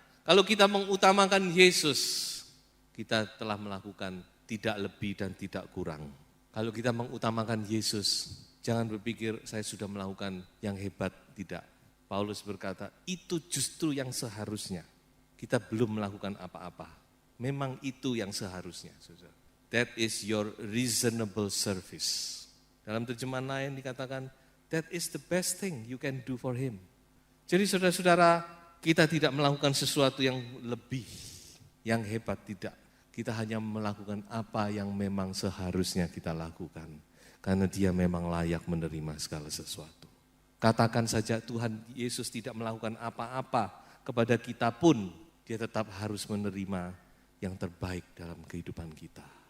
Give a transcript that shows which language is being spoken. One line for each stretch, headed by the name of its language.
Indonesian: Kalau kita mengutamakan Yesus, kita telah melakukan tidak lebih dan tidak kurang. Kalau kita mengutamakan Yesus, jangan berpikir saya sudah melakukan yang hebat, tidak. Paulus berkata, itu justru yang seharusnya. Kita belum melakukan apa-apa. Memang itu yang seharusnya. Saudara.
English: That is your reasonable service.
Indonesian: Dalam terjemahan lain dikatakan,
English: that is the best thing you can do for him.
Indonesian: Jadi saudara-saudara, kita tidak melakukan sesuatu yang lebih, yang hebat, tidak. Kita hanya melakukan apa yang memang seharusnya kita lakukan. Karena dia memang layak menerima segala sesuatu. Katakan saja Tuhan Yesus tidak melakukan apa-apa kepada kita pun, dia tetap harus menerima yang terbaik dalam kehidupan kita.